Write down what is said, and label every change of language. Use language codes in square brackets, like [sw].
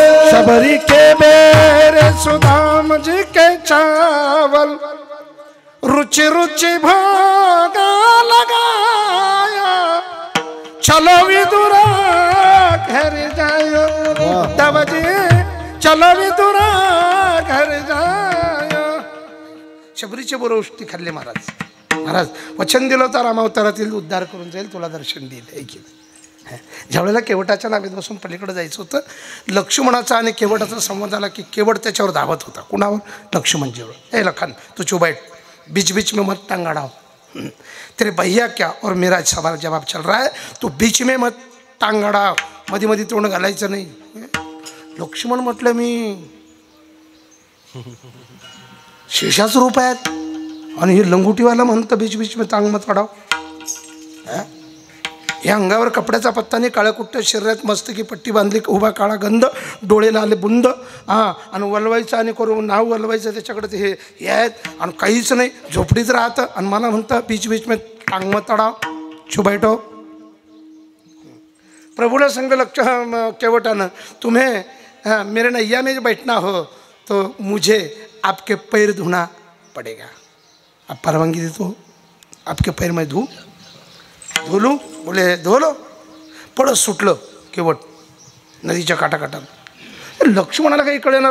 [hi] शबरी के बेर सुदाम जी के चावल, रुचि रुचि भोग लगाया, चलो विदुरा घर जायो, उद्धव जी चलो विदुरा घर जायो. [mr] शबरीचे बरोबर उष्टी खाल्ले महाराज. महाराज वचन दिलं तर रामावतारातील उद्धार करून जाईल, तुला दर्शन देईल. ऐकलं ज्यावेळेला केवटाच्या नावेत बसून पलीकडे जायचं होतं, लक्ष्मणाचा आणि केवटाचा संवाद आला की केवट त्याच्यावर धावत होता. कुणावर? लक्ष्मणजीवर. [hi] ए लखन तू चुप बैठ, बीच बीच में मत टांग अड़ाओ, तेरे भैया क्या और मेरा सवाल जवाब चल रहा है, तू बीच में मत टांग अड़ाओ, [mr] मध्ये मध्ये तोंड घालायचं नाही. लक्ष्मण म्हटलं मी शेषाच रूप आहेत आणि हे लंगुटीवाला म्हणतं [hi] बीच बीच में टांग मत अड़ाओ. [mr] या अंगावर कपड्याचा पत्ता नाही, काळ्या कुट्ट शरीरात मस्तकी पट्टी बांधली, उभा काळा गंध, डोळे लाले बुंद, आणि वलवायचं आणि करून नाव वलवायचं त्याच्याकडे ते हे आहेत आणि काहीच नाही, झोपडीत राहतं आणि मला म्हणतं [hi] बीच बीच में टांग मत अड़ाओ, छू बैठो. [mr] प्रभूला संग केवटानं [hi] तुम्हें मेरे नैया में बैठना हो तो मुझे आपके पैर धोना पड़ेगा. आप परवानगी दे तो आपके पैर में धो लूँ. बोले धो लो. [mr] पडत सुटलं केवट नदीच्या काठाकाठात. लक्ष्मणाला काही कळेना.